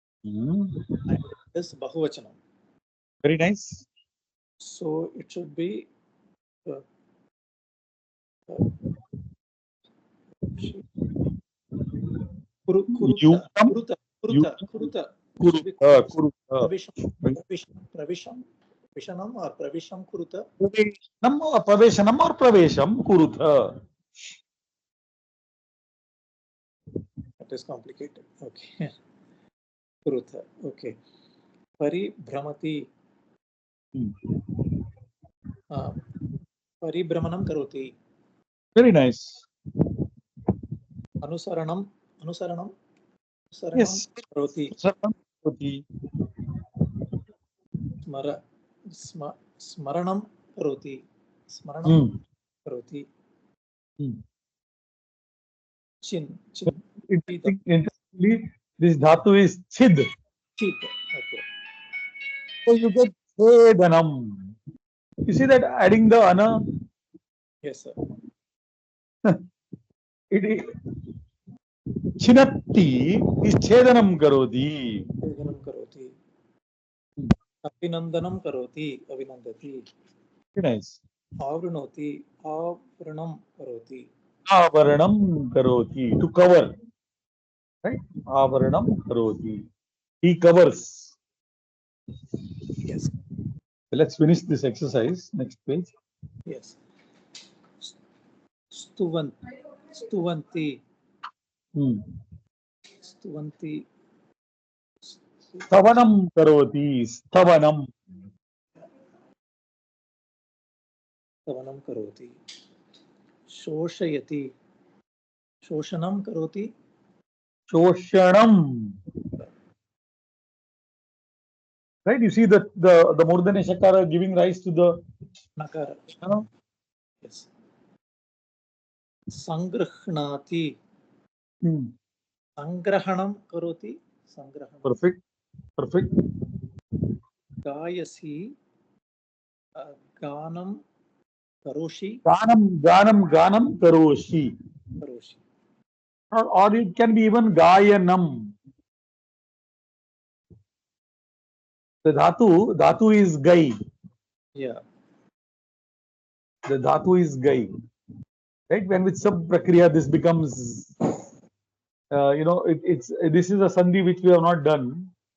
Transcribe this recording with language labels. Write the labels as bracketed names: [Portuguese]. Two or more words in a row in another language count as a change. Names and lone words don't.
[English] And it is Bahuvachanam. Very nice. So it should be uh, Yutam, Kuruta. It should be Kurutha, Kuruta. Kurutha. [Sanskrit] Pravishanam or Pravisham Kuruta. Praveshanam or Pravesham, Kurutha. [English] That is complicated. Okay. Kuruta. Okay. Paribhramati. [Sanskrit] Paribhramanam karoti. [English] Very nice. Anusaranam. Yes. Karoti. Sarvam. [Sanskrit] Smaranam karoti. Smaranam karoti. [English] Chin. Interestingly, this dhatu is chid. Chit. Okay. So you get chedanam. You see that adding the ana, Yes, sir. it is chinatti is [Sanskrit] chedanam karoti. Chedanam karoti. Abhinandanam karoti. Abhinandati. Very nice. Avrunoti. Avranam karoti. Avaranam karoti, [English] to cover. Right? [Sanskrit] Avaranam karoti. [English] He covers. Yes. Let's finish this exercise. Next page. Yes. Stuvanti. Stuvanti. [Sanskrit] Stavanam karoti. Stavanam. Stavanam karoti. Shoshayati. Shoshanam karoti. [English] Shoshanam. Right? You see the Murdana Shakara giving rise to the Nakara. Shana. Yes. Sangrahnati. [Sanskrit] Sangrahanam karoti. Sangrahanam. [English] Perfect. Perfect. [Sanskrit] Gayasi. Ganam karoshi. Ganam karoshi. [English] Karoshi. Or it can be even gayanam. The dhatu is gai. Yeah. The dhatu is gai. Right? When with sub prakriya this becomes, this is a sandhi which we have not done.